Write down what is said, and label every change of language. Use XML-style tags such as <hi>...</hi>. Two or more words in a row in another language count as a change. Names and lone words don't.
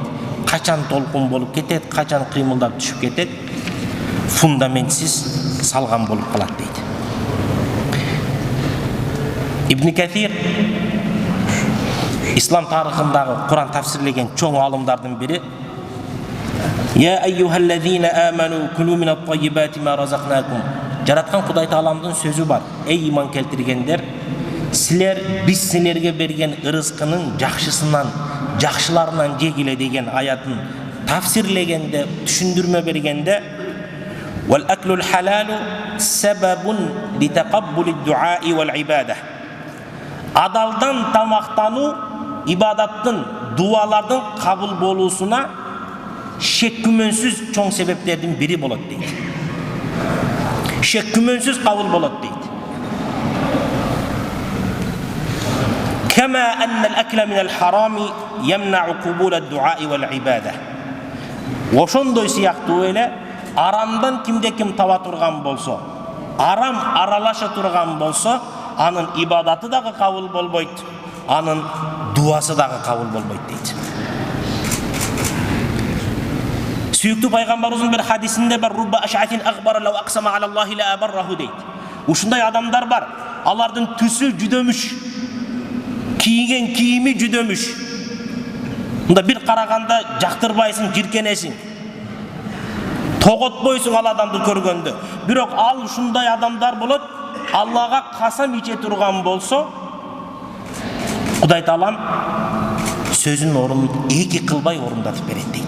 <ky>Качан толкун болуп кетет, качан кыймылдап түшүп кетет, фундаментсиз салган болуп калат дейт. Ибн Кафир ислам тарыхындагы Куран тафсирлеген чоң алымдардын бири:</ky> <ar>"يا أيها الذين آمنوا كلوا من طيبات ما رزقناكم."</ar> <ky>Жараткан Кудай Тааламдын сөзү бар. Эй иман келтиргендер, силер биз силерге берген ырыскынын жакшысынан, жакшыларынан жегиле деген аятын тафсирлегенде, түшүндүрмө бергенде,</ky> <ar>"والأكل الحلال سبب لتقبل الدعاء والعبادة."</ar> <ky>Адалдан тамактануу ибадаттын, дуалардын кабыл болуусуна шек күмөнсүз чоң себептердин бири болот дейт. Шек күмөнсүз кабыл болот дейт.</ky> <ar>كما أن الأكل من الحرام يمنع قبول الدعاء والعبادة.</ar> <ky>Ошондой сыяктуу эле арамдан кимде ким таба турган болсо, арам аралаша турган болсо, анын ибадаты дагы кабыл болбойт, анын дуасы дагы кабыл болбойт дейт. Сүйүктүү пайгамбарыбыздын бир хадисинде бар:</ky> <ar>"رب أشعث أغبر لو أقسم على الله لأبره" дейт.</ar> <ky>Ушундай адамдар бар, алардын түсү жүдөмүш, кийген кийими жүдөмүш. Мында бир караганда жактырбайсың, жиркенесиң, тоготпойсуң ал адамды көргөндө. Бирок ал ушундай адамдар болот, Аллага касам иче турган болсо, Кудай Таалам сөзүнүн орунун эки кылбай орундатып берет дейт.</ky>